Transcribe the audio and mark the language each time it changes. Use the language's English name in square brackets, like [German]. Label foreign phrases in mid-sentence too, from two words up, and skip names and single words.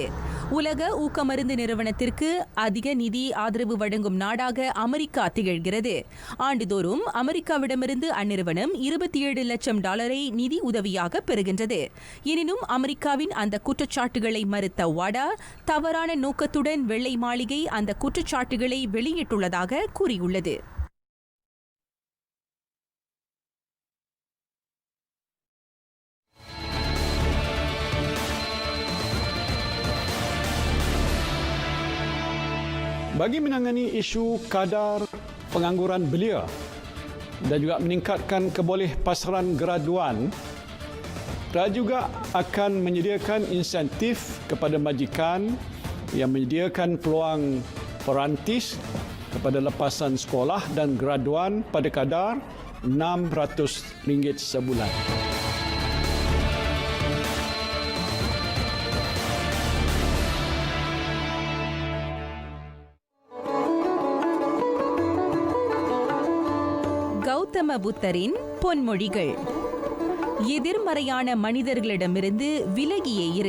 [Tamil] உலக ஊக்க மருந்து நிறுவனத்திற்கு அதிக நிதி ஆதரவு வழங்கும் நாடாக அமெரிக்கா திகழ்கிறது. ஆண்டுதோறும் அமெரிக்காவிடமிருந்து அந்நிறுவனம் $27 லட்சம் நிதி உதவியாக பெறுகின்றது. எனினும் அமெரிக்காவின் அந்த குற்றச்சாட்டுகளை மறுத்த வாடா தவறான நோக்கத்துடன் வெள்ளை மாளிகை அந்த குற்றச்சாட்டுகளை வெளியிட்டுள்ளதாக கூறியுள்ளது. [Malay] Bagi menangani isu kadar pengangguran belia dan juga meningkatkan kebolehpasaran graduan, Raja juga akan menyediakan insentif kepada majikan yang menyediakan peluang perantis kepada lepasan sekolah dan graduan pada kadar RM600 sebulan. [Tamil] கௌதம புத்தரின் பொன்மொழிகள். எதிர்மறையான மனிதர்களிடமிருந்து விலகியே இரு.